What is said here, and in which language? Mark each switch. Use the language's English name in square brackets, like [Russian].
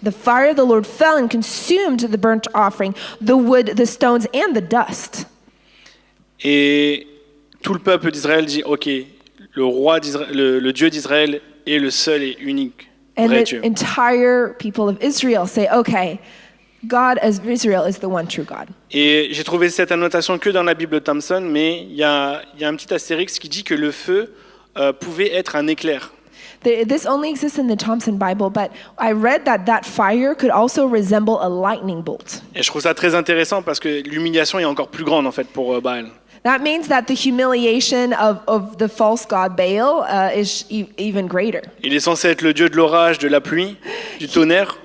[English] The fire of the Lord fell and consumed the burnt offering, the wood, the stones and the dust. [French] Et tout le peuple d'Israël dit « Ok, le Dieu d'Israël est le seul et unique [English] And [French] vrai [English] the [French] Dieu. [English] entire people of Israel say, okay, God of Israel is the one true God. » [French] Et j'ai trouvé cette annotation que dans la Bible de Thompson, mais il y a un petit astérix qui dit que le feu pouvait être un éclair. [English] This only exists in the Thompson Bible, but I read that fire could also resemble a lightning bolt. [French] Et je trouve ça très intéressant parce que l'humiliation est encore plus grande en fait pour Baal. [English] That means that the humiliation of the false god Baal is even greater. [French] Il est censé être le dieu de l'orage, de la pluie, du tonnerre.